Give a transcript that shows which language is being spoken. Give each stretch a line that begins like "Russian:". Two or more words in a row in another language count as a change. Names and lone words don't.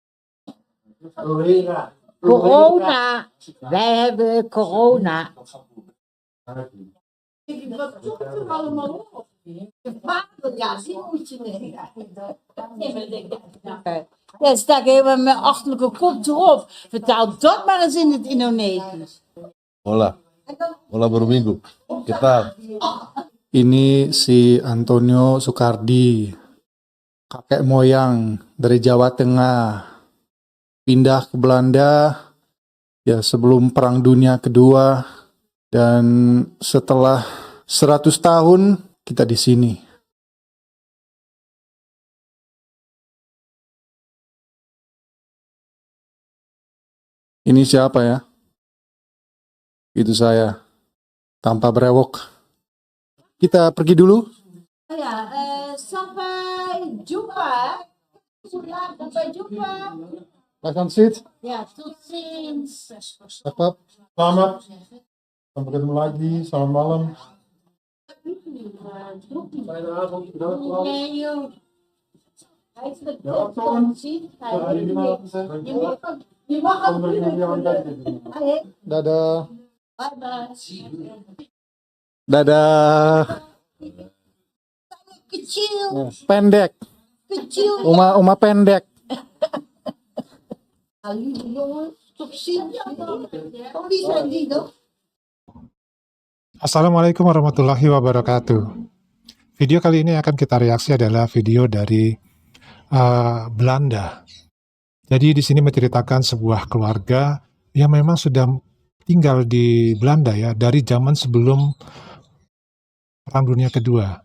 Dutch: Corona. Wij hebben corona. Wat doet er allemaal op? De vader, ja, die moet je nemen. Nee, maar ik denk, Ja, stak helemaal mijn achterlijke kop erop. Vertaal dat maar eens in het Indonesisch.
Spanish: Hola, hola Bro Minggu. ¿Qué tal?
Indonesian: Ini si Antonio Soekardi, kakek moyang dari Jawa Tengah, pindah ke Belanda ya sebelum Perang Dunia Kedua, dan setelah 100 tahun kita di sini. Ini siapa ya? Itu saya, tanpa brewok. Kita pergi dulu. oh ja, sampai jumpa. Sampai jumpa. Silahkan sit.
Dutch: Ja, tot ziens.
Indonesian: Cakep. Selamat. Sampai ketemu lagi. Selamat malam.
Dutch: Nee, joh. Hij is de Ja, Tom. zien. Je Je mag Kom het er doen. weer aan kijken.
Indonesian: Dadah.
English: Bye bye.
Indonesian: Dadah. Kecil, Pendek. kecil. Oma pendek.
Dutch: Nou, lieve jongens, toch zien. Oh, wie zijn die dan?
Arabic: السلام عليكم ورحمة الله وبركاته.
Indonesian: Video kali ini akan kita reaksi adalah video dari Belanda. Jadi di sini menceritakan sebuah keluarga yang memang sudah tinggal di Belanda ya dari zaman sebelum Perang Dunia Kedua.